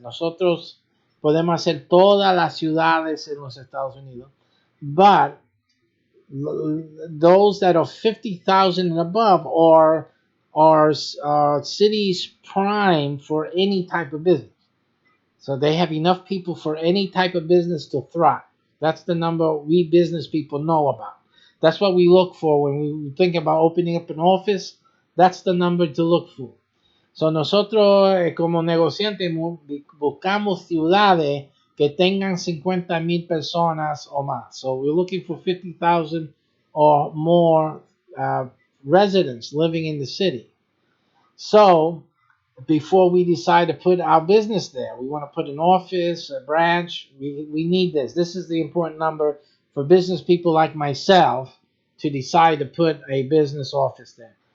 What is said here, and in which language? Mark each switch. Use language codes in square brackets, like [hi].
[es] Nosotros podemos hacer todas las ciudades en los Estados Unidos, [en] but those that are 50,000 and above are cities prime for any type of business. So they have enough people for any type of business to thrive. That's the number we business people know about. That's what we look for when we think about opening up an office. That's the number to look for. [es] So nosotros como negociantes buscamos ciudades que tengan 50,000 personas o más. [en] So we're looking for 50,000 or more residents living in the city. So before we decide to put our business there, we want to put an office, a branch. We need this. This is the important number for business people like myself to decide to put a business office there.